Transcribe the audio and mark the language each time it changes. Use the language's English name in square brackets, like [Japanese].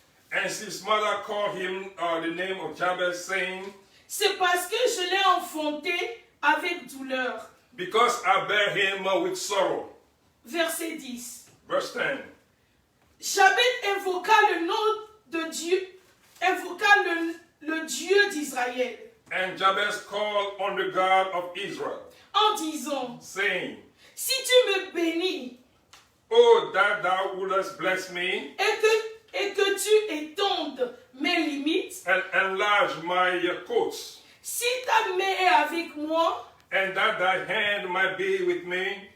[English] And his mother called him the name of Jabez, saying, [French] c'est parce que je l'ai enfanté avec douleur. [English] because I bear him with sorrow. [French] Verset 10. [English] Verse 10. [French] Jabez invoqua le nom de Dieu, invoqua le Dieu d'Israël, [English] And Jabez called on the God of Israel, [French] en disant, [English] saying, [French] si tu me bénis [English] oh, that thou wouldest bless me, [French] et que tu étendes mes limites, [English] and enlarge my courts, [French] si ta main est avec moi, [English] and that thy hand might be with me,